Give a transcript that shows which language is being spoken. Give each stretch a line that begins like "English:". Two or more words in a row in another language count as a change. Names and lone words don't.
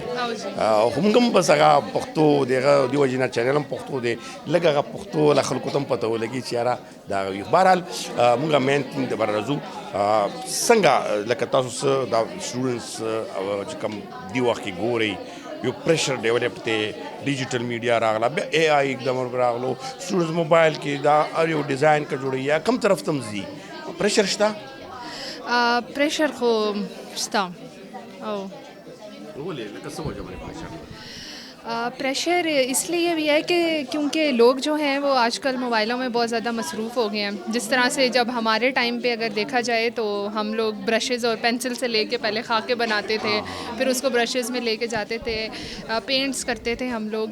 Pashto: خو مونږ هم بس هغه پښتو دی، هغه دې وجې نه چینل هم پښتو دی، لږ هغه پښتو له خلکو ته هم پته ولګي چې یاره دا هغه وي. بهرحال مونږ
English: main thing
Pashto: د بره راځو. څنګه لکه تاسو څه دا سټوډنټس چې کوم دې وخت کې ګورئ، یو پریشر ډیولپ دی،
English: digital media
Pashto: راغله، بیا اے آئی एकदम راغلو، سټوډنټس موبایل کې دا هر یو ډیزاین که جوړوي یا کوم طرف ته ځي، پریشر شته؟ پریشر خو شته. او ولې لکه څه وجه باندې پریشر؟
Urdu: پریشر اس لیے بھی ہے کہ کیونکہ لوگ جو ہیں وہ آج کل موبائلوں میں بہت زیادہ مصروف ہو گئے ہیں. جس طرح سے جب ہمارے ٹائم پہ اگر دیکھا جائے تو ہم لوگ برشز اور پینسل سے لے کے پہلے خاکے بناتے تھے، پھر اس کو برشز میں لے کے جاتے تھے، پینٹس کرتے تھے ہم لوگ.